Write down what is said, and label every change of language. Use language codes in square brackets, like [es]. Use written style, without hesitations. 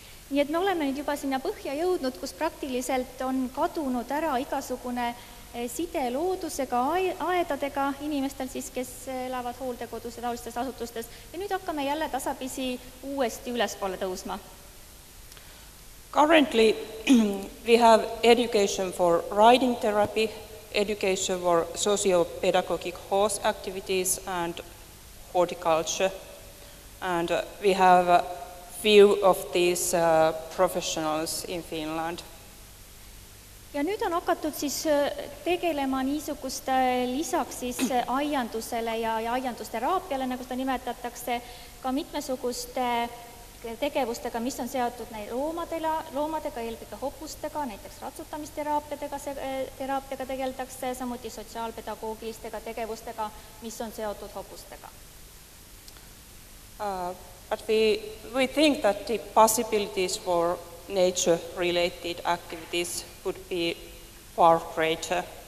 [et] Nii et me oleme nüüd juba sinna põhja jõudnud, kus praktiliselt on kadunud ära igasugune side loodusega, aedadega inimestel siis, kes elavad hooldekodus ja taolistes asutustes. Ja nüüd hakkame jälle tasapisi uuesti ülespoole tõusma. [en] Currently, we have education for riding therapy, education for socio-pedagogic horse activities and horticulture. And we have few of these professionals in Finland. [et] Ja nüüd on hakatud siis tegelema niisuguste lisaks siis aiandusele ja aiandusteraapiale, nagu seda nimetatakse, ka mitmesuguste tegevustega, mis on seotud loomadega, eelkõige hopustega, näiteks ratsutamisteraapiaga tegeldakse, samuti sotsiaalpedagoogilistega tegevustega, mis on seotud hopustega. [en] But we think that the possibilities for nature-related activities would be far greater.